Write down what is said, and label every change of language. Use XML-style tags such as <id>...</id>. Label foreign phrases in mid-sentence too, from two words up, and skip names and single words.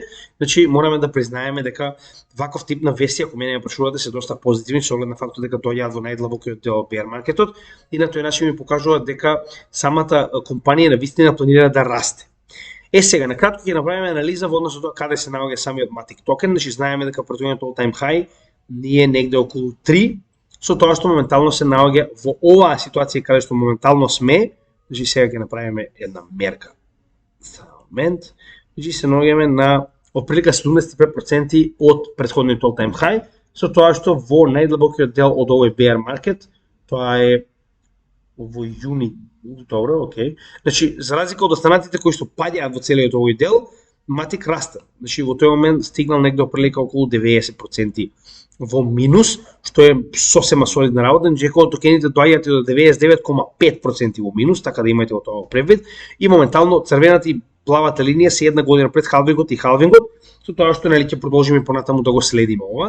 <mk>Значи мораме да признаеме дека ваков тип на вести, ако мене ја прашувате, се доста позитивни со оглед на фактот дека доаѓаат во најдлабокиот дел од bear маркетот и на тој начин ми покажуваат дека самата компанија навистина планира да расте. Сега на кратко ќе направиме анализа во однос на тоа каде се наоѓа самиот Matic токен. Значи знаеме дека претходниот</mk> <en>all time high</en> <mk>ние негде околу 3, со тоа што моментално се наоѓа во оваа ситуација каде што моментално сме. Значи сега ќе направиме една мерка. За момент, значи се наоѓаме на отприлика 75% од претходниот</mk> <en>all time high,</en> <mk>со тоа што во најдлабокиот дел од овој</mk> <en>bear market,</en> <mk>тоа е во јуни, добро, окей. Значи за разлика од останатите кои што паѓаат во целиот овој дел, Matic расте. Значи во тој момент стигнал негде отприлика околу 90% во минус, што е сосема солидна работа, значи кога токените доаѓаат до 99,5% во минус, така да имајте во тоа превид, и моментално црвената и плавата линија се една година пред халвингот и халвингот, со тоа што нели ќе продолжиме понатаму да го следиме ова.</mk>